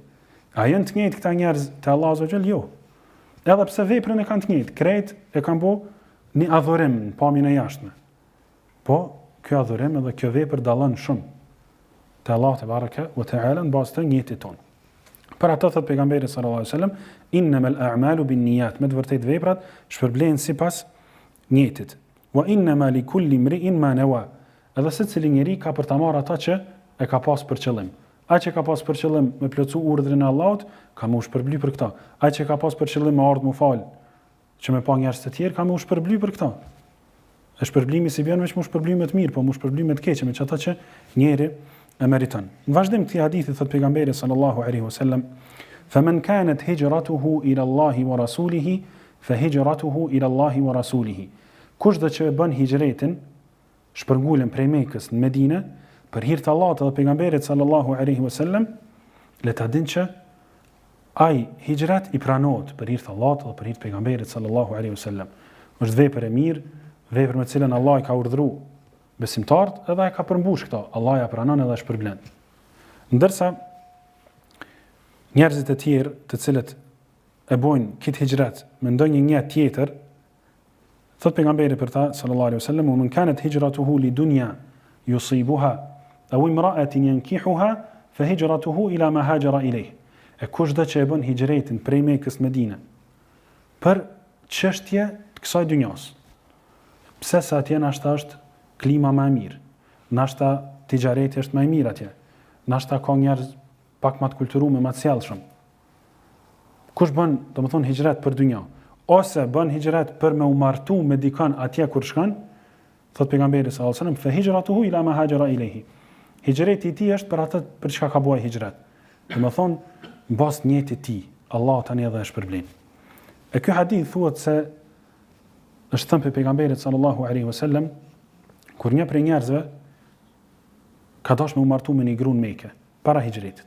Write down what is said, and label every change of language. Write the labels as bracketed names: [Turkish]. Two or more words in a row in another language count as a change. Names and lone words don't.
[Albanian] A janë të njëjtë këta njerëz te Allahu [Arabic] عز وجل? [Albanian] Jo. Edhe pse veprën e kanë të njëjtë, krejt e kanë bë një adhurim në pamjen e jashtme. Po ky adhurim edhe kjo vepër dallon shumë te Allahu [Arabic] تبارك وتعالى [Albanian] në bazë të njëjtit ton. Për ato thot pejgamberi [Arabic] صلى الله عليه وسلم إنما الأعمال بالنيات, [Albanian] me të vërtetë veprat shpërblehen sipas niyetit. [Arabic] وإنما لكل امرئ ما نوى. [Albanian] Edhe secili njeri ka për ta marrë ata që e ka pas për qëllim. Ai që ka pas për qëllim me plotsu urdhrin e Allahut, ka më shpërbly për këtë. Ai që ka pas për qëllim me ardh më fal, që me pa njerëz të tjerë, ka më shpërbly për këtë. E shpërblimi si vjen veç më shpërblim të mirë, po më shpërblim të keq me çata që njeri e meriton. Në vazhdim të këtij hadithi thot pejgamberi [Arabic] صلى الله عليه وسلم فمن كانت هجرته إلى الله ورسوله فهجرته إلى الله ورسوله." [Albanian] Kush do që bën hijretin, shpërngulën prej Mekës në Medinë për hir të Allahut dhe pejgamberit [Arabic] صلى الله عليه وسلم, [Albanian] le ta dinë që ai hijrat i pranohet për hir të Allahut dhe për hir të pejgamberit [Arabic] صلى الله عليه وسلم. [Albanian] Është vepër e mirë, vepër me cilën Allah i ka urdhëruar besimtarët, edhe e ka përmbush këto, Allah ja pranon edhe shpërblen. Ndërsa njerëzit e tjerë të cilët e bojnë këtë hijrat me ndonjë një tjetër, thot pejgamberi për ta [Arabic] صلى الله عليه وسلم من كانت هجرته لدنيا يصيبها أو امرأة ينكحها فهجرته إلى ما هاجر إليه. [Albanian] E kushdo që e bën hijretin prej Mekës në Medinë për çështje të kësaj dynjas. Pse sa atje nashta është klima më e mirë, nashta tijareti është më i mirë atje, nashta ka njerëz pak më të kulturuar, më të sjellshëm. Kush bën, domethënë hijret për dynja, ose bën hijret për me u martu me dikën atje kur shkon, thot pejgamberi [Arabic] صلى الله عليه وسلم فهجرته إلى ما هاجر إليه. [Albanian] Hijreti i tij është për atë për çka ka bëj hijret. Domethënë mbas njëti i tij, Allah tani edhe e shpërblen. E ky hadith thuhet se është thënë pe pejgamberit [Arabic] صلى الله عليه وسلم [Albanian] kur një prej njerëzve ka dashur me u martu me një grua në Mekë para hijretit.